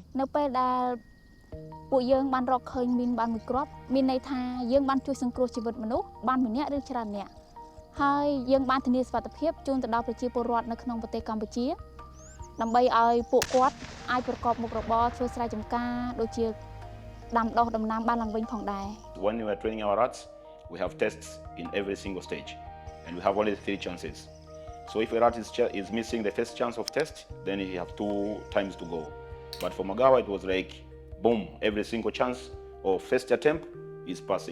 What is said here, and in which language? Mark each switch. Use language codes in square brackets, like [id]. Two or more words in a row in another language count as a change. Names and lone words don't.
[km] នៅពេលដែលពួកយើងបានរកឃើញមីនបានមួយគ្រាប់មានន័យថាយើងបានជួយសង្គ្រោះជីវិតមនុស្សបានម្នាក់ឬច្រើនអ្នកហើយយើងបានធានាសុវត្ថិភាពជូនទៅដល់ប្រជាពលរដ្ឋនៅក្នុងប្រទេសកម្ពុជាដើម្បីឲ្យពួកគាត់អាចប្រកបមុខរបរធ្វើស្រែចម្ការដូចជាដាំដុះដំណាំបានឡើងវិញផងដែរ [en] When we are training our rats, we have tests in every single stage, and we have only 3 chances. So if a rat is missing the first chance of test, then he have 2 times to go. But for Magawa, it was like, boom, every single chance of first attempt is passing.